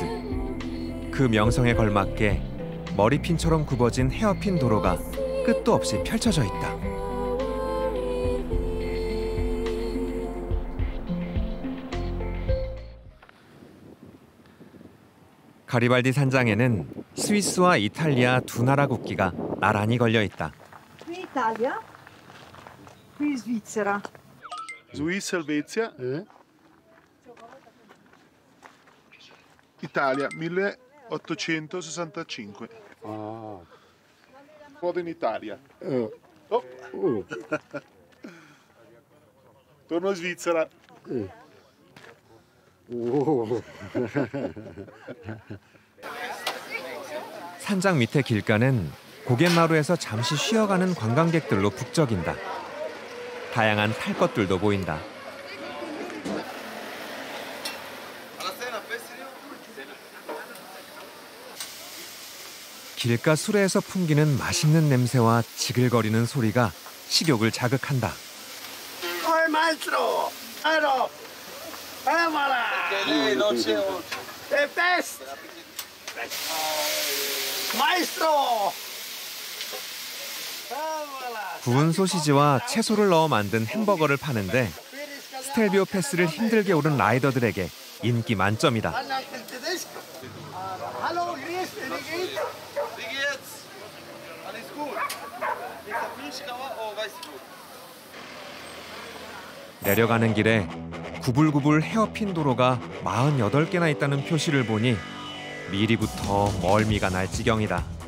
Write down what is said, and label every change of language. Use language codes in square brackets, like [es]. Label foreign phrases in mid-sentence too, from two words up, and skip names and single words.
[ko] 그 명성에 걸맞게 머리핀처럼 굽어진 헤어핀 도로가 끝도 없이 펼쳐져 있다. 가리발디 산장에는 스위스와 이탈리아 두 나라 국기가 나란히 걸려 있다. [it] Qui Italia, qui Svizzera. Svizzera, Svezia. Italia 1865. Ah. Vado in Italia. Oh. Torno in Svizzera. [ko] 산장 밑의 길가는 고갯마루에서 잠시 쉬어가는 관광객들로 북적인다. 다양한 탈 것들도 보인다. 길가 수레에서 풍기는 맛있는 냄새와 지글거리는 소리가 식욕을 자극한다. [it] maestro! Ero! [fr] Voilà! Le best! [it] Maestro! [ko] 구운 소시지와 채소를 넣어 만든 햄버거를 pa는데 스텔비오 패스를 힘들게 오른 라이더들에게 인기 만점이다. [de] Hallo, Chris, wie geht's? Wie geht's? Alles gut? Ist der Milchschauer? Oh, weißt du. [ko] 내려가는 길에 구불구불 헤어핀 도로가 48개나 있다는 표시를 보니 미리부터 멀미가 날 지경이다.